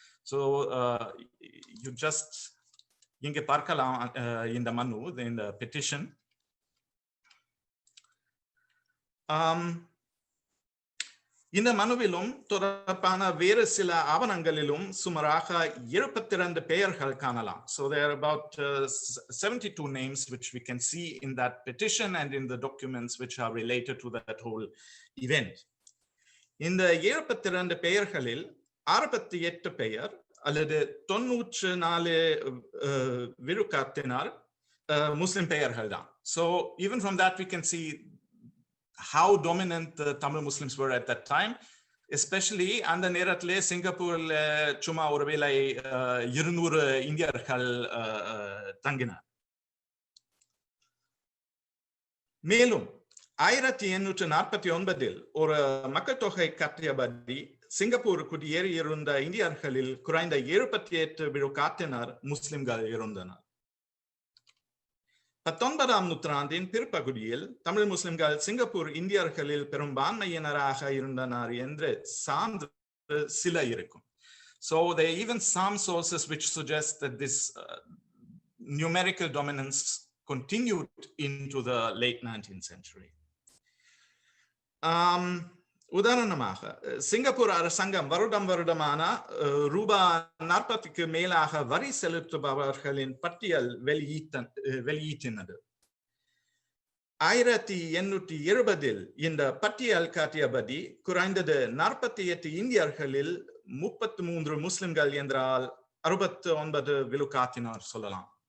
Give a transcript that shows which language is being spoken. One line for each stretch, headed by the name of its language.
English: so you just
Tamil: இங்கே பார்க்கலாம் இந்த மனு, இந்த பெட்டிஷன். இந்த மனுவிலும் தொடர்பான வேறு சில ஆவணங்களிலும் சுமாராக 72 பெயர்கள் காணலாம்.
English: So there are about 72 names which we can see in that petition and in the documents which are related to that whole event.
Tamil: இந்த 72 பெயர்களில் 68 பெயர் அல்லது 94 விழுக்காட்டினர் முஸ்லிம் பெயர்கள் தான்.
English: So even from that we can see how dominant the Tamil Muslims were at that time, especially
Tamil: அந்த நேரத்திலே சிங்கப்பூர்ல சும்மா ஒருவேளை 200 இந்தியர்கள் தங்கினார். மேலும் 1849 ஒரு மக்கள் தொகை கட்டியபடி சிங்கப்பூர் குடியேறியிருந்த இந்தியர்களில் குறைந்த 78 விழுக்காட்டினர் முஸ்லிம்கள் இருந்தனர். 19ஆம் நூற்றாண்டின் பிற்பகுதியில் தமிழ் முஸ்லிம்கள் சிங்கப்பூர் இந்தியர்களில் பெரும்பான்மையினராக இருந்தனர் என்று சான்று சில இருக்கும்.
English: So there are even some sources which suggest that this numerical dominance continued into the late 19th century.
Tamil: உதாரணமாக, சிங்கப்பூர் அரசாங்கம் வருடமான ரூபாய் 40க்கு மேலாக வரி செலுத்துபவர்களின் பட்டியல் வெளியிட்டினது. 1870 இந்த பட்டியல் காட்டியபடி குறைந்தது 48 இந்தியர்களில் 33 முஸ்லிம்கள் என்றால் 69 விழுக்காட்டினர் சொல்லலாம்.